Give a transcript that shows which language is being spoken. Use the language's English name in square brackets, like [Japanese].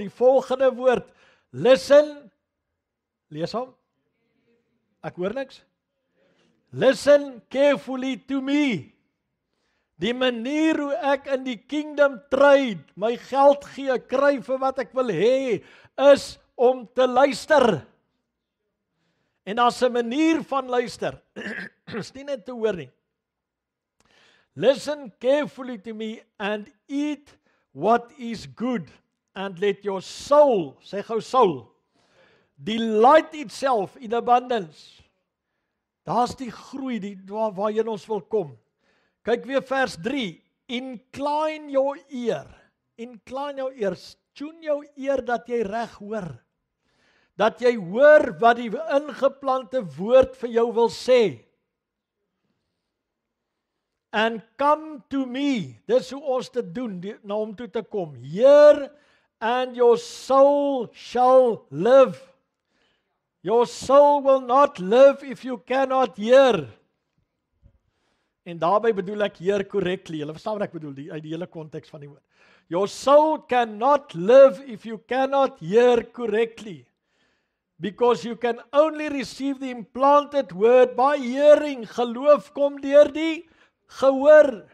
[Afrikaans] Die volgende woord, listen, lees hom, ek hoor niks, [English] listen carefully to me. [Afrikaans] Die manier hoe ek in die kingdom tryd, my geld gee, kry vir wat ek wil hê, is om te luister. En daar's 'n manier van luister, is nie net te hoor nie. [English] Listen carefully to me and eat what is good and let your soul, [Afrikaans] sê gou [English] soul, delight itself in abundance. [Afrikaans] Daar's die groei, waarheen ons wil kom. Kyk weer vers 3, [English] incline your ear, [Afrikaans] tune jou eer dat jy reg hoor. Dat jy hoor wat die ingeplante woord vir jou wil sê. [English] and come to me. [Afrikaans] Dis hoe ons dit doen, na hom toe te kom. [English] Hear and your soul shall live. Your soul will not live if you cannot hear. [Afrikaans] En daarbey bedoel ek [English] hear correctly. [Afrikaans] Julle verstaan wat ek bedoel, uit die hele konteks van die woord. [English] Your soul cannot live if you cannot hear correctly. Because you can only receive the implanted word by hearing. [Afrikaans] Geloof kom deur die gehoor.